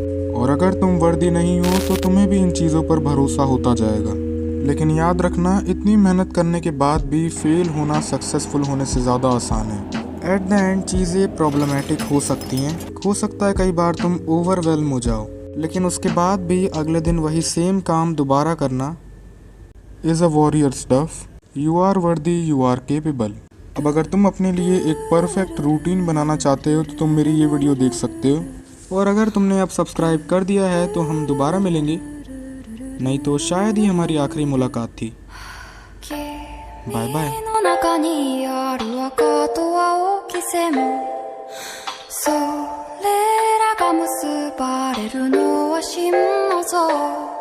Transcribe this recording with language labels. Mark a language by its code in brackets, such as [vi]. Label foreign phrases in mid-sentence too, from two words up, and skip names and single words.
[hi] और अगर तुम वर्दी नहीं हो तो तुम्हें भी इन चीज़ों पर भरोसा होता जाएगा। लेकिन याद रखना, इतनी मेहनत करने के बाद भी फेल होना सक्सेसफुल होने से ज़्यादा आसान है। [en] at the end [hi] चीज़ें प्रॉब्लमेटिक हो सकती हैं। हो सकता है कई बार तुम ओवरवेल्म हो जाओ, लेकिन उसके बाद भी अगले दिन वही सेम काम दोबारा करना [en] is a warrior stuff. you are worthy, you are capable. [hi] अब अगर तुम अपने लिए एक परफेक्ट रूटीन बनाना चाहते हो तो तुम मेरी ये वीडियो देख सकते हो। और अगर तुमने अब सब्सक्राइब कर दिया है तो हम दोबारा मिलेंगे, नहीं तो शायद ही हमारी आखिरी मुलाकात थी। [en] bye bye. それらが結ばれるのは真の像